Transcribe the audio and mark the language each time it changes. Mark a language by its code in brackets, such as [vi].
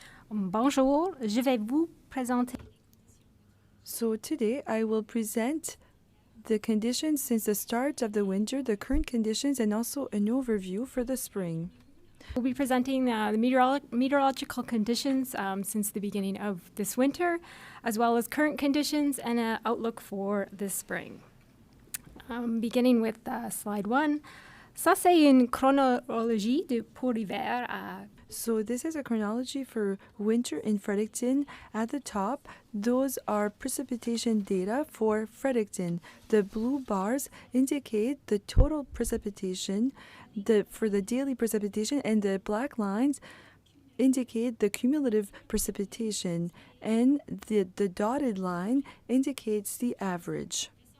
[fr] Bonjour, je vais vous présenter. [en] So today I will present the conditions since the start of the winter, the current conditions, and also an overview for the spring. We'll be presenting the meteorological conditions since the beginning of this winter, as well as current conditions and an outlook for this spring. Beginning with slide 1. [fr] Ça, c'est une chronologie pour l'hiver. [en] So this is a chronology for winter in Fredericton. At the top, those are precipitation data for Fredericton. The blue bars indicate the total precipitation for the daily precipitation, and the black lines indicate the cumulative precipitation, and the dotted line indicates the average.